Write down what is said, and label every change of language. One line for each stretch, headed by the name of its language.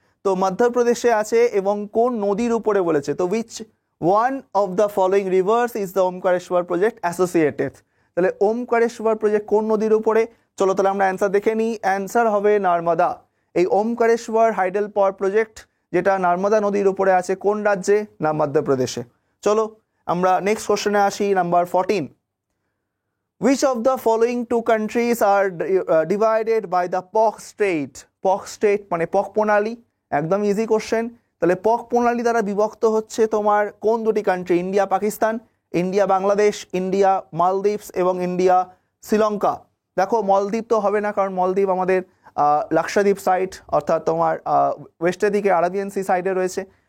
Bangla: তো মধ্যপ্রদেশে আছে এবং কোন নদীর উপরে বলেছে, তো
English: Which one of the following rivers is the Omkareshwar project associated?
Bangla: তাহলে ওমকারেশ্বর প্রজেক্ট কোন নদীর উপরে, চলো তাহলে আমরা অ্যান্সার দেখে নিই। অ্যান্সার হবে নর্মদা। এই ওমকারেশ্বর হাইডেল পাওয়ার প্রজেক্ট যেটা নর্মদা নদীর উপরে আছে কোন রাজ্যে, না মধ্যপ্রদেশে। চলো আমরা নেক্সট কোশ্চেনে আসি, number 14।
English: Which of the following two countries are divided by the POC Strait?
Bangla: POC Strait মানে পক প্রণালী, একদম ইজি কোশ্চেন। তাহলে পক প্রণালী দ্বারা বিভক্ত হচ্ছে তোমার কোন দুটি country, India Pakistan, India Bangladesh, India Maldives এবং ইন্ডিয়া শ্রীলঙ্কা। দেখো মলদ্বীপ তো হবে না, কারণ মলদ্বীপ আমাদের লাক্ষাদ্বীপ সাইড, অর্থাৎ তোমার ওয়েস্টের দিকে আরাবিয়ান সি সাইডে রয়েছে।